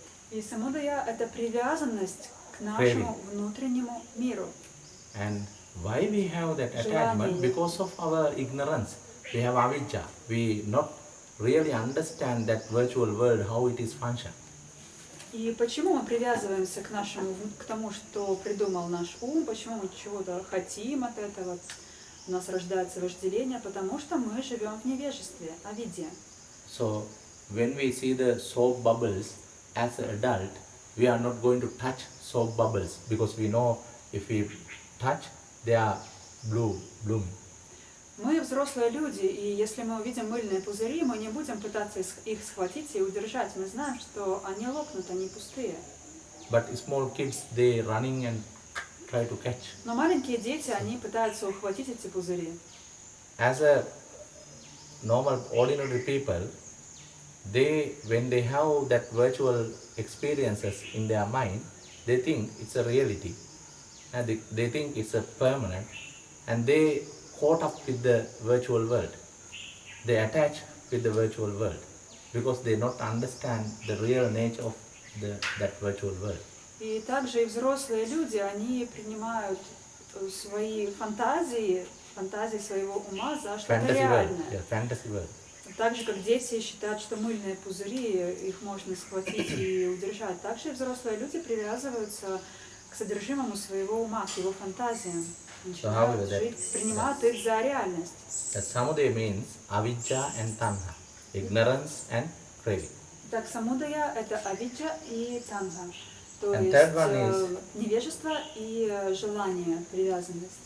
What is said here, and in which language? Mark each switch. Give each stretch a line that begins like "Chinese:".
Russian: И самудая — это привязанность к нашему внутреннему миру.
English: And why we have that attachment? Because of our ignorance. We have avijja. We not really understand that virtual world, how it is function.
Russian: И почему мы привязываемся к тому, что придумал наш ум, почему мы чего-то хотим от этого, у нас рождается вожделение, потому что мы живем в невежестве, авидья.
English: So when we see the soap bubbles as an adult, we are not going to touch soap bubbles because we know if we touch, they are bloom.
Russian: Мы взрослые люди, и если мы увидим мыльные пузыри, мы не будем пытаться их схватить и удержать. Мы знаем, что они лопнут, они пустые.
English: But small kids, they running and try to catch.
Russian: Но маленькие дети, они пытаются ухватить эти пузыри.
English: As a normal, ordinary people, when they have that virtual experiences in their mind, they think it's a reality, and they think it's a permanent, and they caught up with the virtual world. They attach with the virtual world because they not understand the real nature of that virtual world.
Russian: И также и взрослые люди, они принимают свои фантазии своего ума за что-то реальное.
English: Fantasy world.
Russian: Так же, как дети считают, что мыльные пузыри, их можно схватить и удержать, так же и взрослые люди привязываются к содержимому своего ума, к его фантазиям. Начинают жить, принимают их за реальность.
English: That samudaya means avijja and tanha, ignorance and craving.
Russian: Так, самудая — это авиджа и танха, то
English: And
Russian: есть невежество и желание, привязанность.